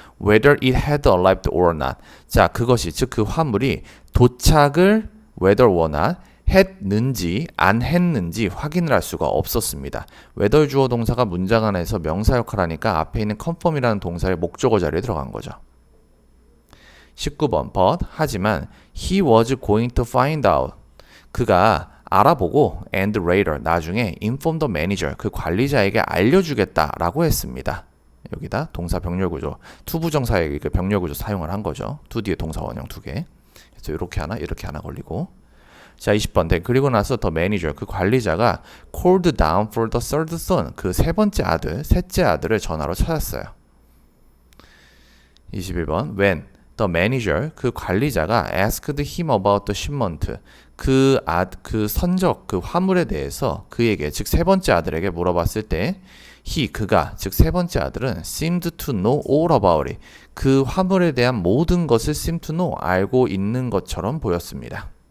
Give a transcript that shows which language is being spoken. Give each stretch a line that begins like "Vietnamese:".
English: Whether it had arrived or not.
Korean: 자, 그것이 즉 그 화물이 도착을 whether or not 했는지 안 했는지 확인을 할 수가 없었습니다. whether 주어 동사가 문장 안에서 명사 역할을 하니까 앞에 있는 confirm이라는 동사의 목적어 자리에 들어간 거죠. 19번.
English: But 하지만 he was going to find out.
Korean: 그가 알아보고
English: and later
Korean: 나중에
English: inform the manager,
Korean: 그 관리자에게 알려주겠다라고 했습니다. 여기다 동사 병렬 구조, 투부정사의 그 병렬 구조 사용을 한 거죠. to 뒤에 동사 원형 두 개. 그래서 이렇게 하나 걸리고. 자, 20번. 그리고 나서 the manager, 그 관리자가
English: called down for the third son,
Korean: 그 셋째 아들을 전화로 찾았어요. 21번. When
English: The manager,
Korean: 그 관리자가
English: asked him about the shipment.
Korean: 그 선적, 그 화물에 대해서 그에게, 즉 세 번째 아들에게 물어봤을 때 그가, 즉 세 번째 아들은
English: seemed to know all about it.
Korean: 그 화물에 대한 모든 것을 seem to know, 알고 있는 것처럼 보였습니다.